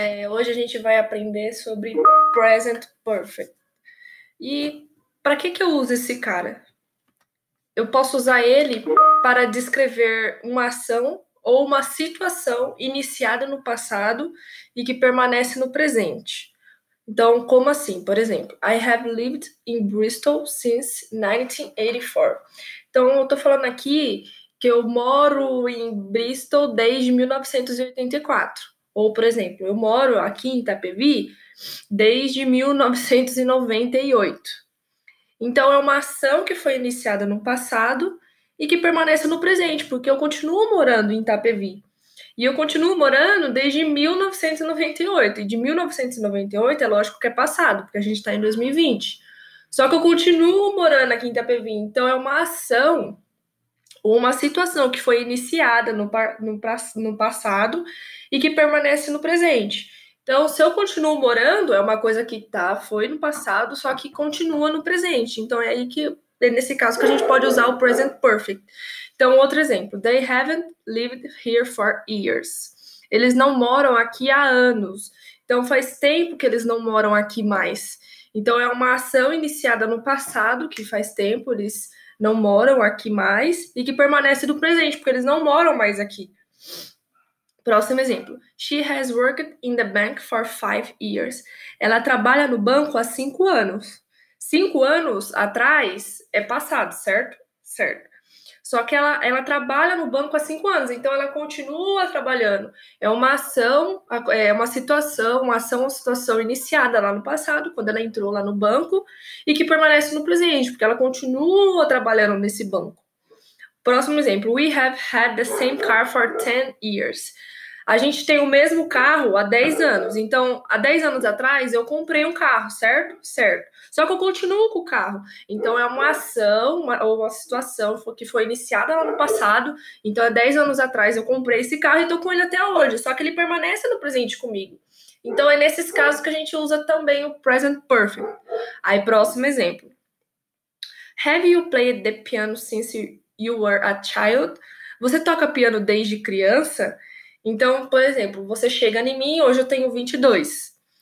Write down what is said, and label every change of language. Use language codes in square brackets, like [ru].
[pt] Hoje a gente vai aprender sobre Present Perfect. E para que eu uso esse cara? Eu posso usar ele para descrever uma ação ou uma situação iniciada no passado e que permanece no presente. Então, como assim? Por exemplo, [en] I have lived in Bristol since 1984. [pt] Então, eu estou falando aqui que eu moro em Bristol desde 1984. Ou, por exemplo, eu moro aqui em Itapevi desde 1998. Então, é uma ação que foi iniciada no passado e que permanece no presente, porque eu continuo morando em Itapevi. E eu continuo morando desde 1998. E de 1998 é lógico que é passado, porque a gente está em 2020. Só que eu continuo morando aqui em Itapevi. Então é uma ação ou uma situação que foi iniciada no passado e que permanece no presente. Então, se eu continuo morando, é uma coisa que foi no passado, só que continua no presente. Então é aí que é nesse caso que a gente pode usar o present perfect. Então, outro exemplo. [en] They haven't lived here for years. [pt] Eles não moram aqui há anos. Então, faz tempo que eles não moram aqui mais. Então, é uma ação iniciada no passado, que faz tempo eles não moram aqui mais, e que permanece no presente, porque eles não moram mais aqui. Próximo exemplo. [en] She has worked in the bank for 5 years. [pt] Ela trabalha no banco há 5 anos. 5 anos atrás é passado, certo? Certo. Só que ela trabalha no banco há 5 anos, então ela continua trabalhando. É uma ação, é uma situação, uma ação ou situação iniciada lá no passado, quando ela entrou lá no banco, e que permanece no presente, porque ela continua trabalhando nesse banco. Próximo exemplo. [en] We have had the same car for 10 years. [pt] A gente tem o mesmo carro há 10 anos. Então, há 10 anos atrás, eu comprei um carro, certo? Certo. Só que eu continuo com o carro. Então, é uma ação ou uma situação que foi iniciada lá no passado. Então, há 10 anos atrás, eu comprei esse carro e estou com ele até hoje. Só que ele permanece no presente comigo. Então, é nesses casos que a gente usa também o present perfect. Aí, próximo exemplo. [en] Have you played the piano since you were a child? [pt] Você toca piano desde criança? Então, por exemplo, você chega em mim, hoje eu tenho 22.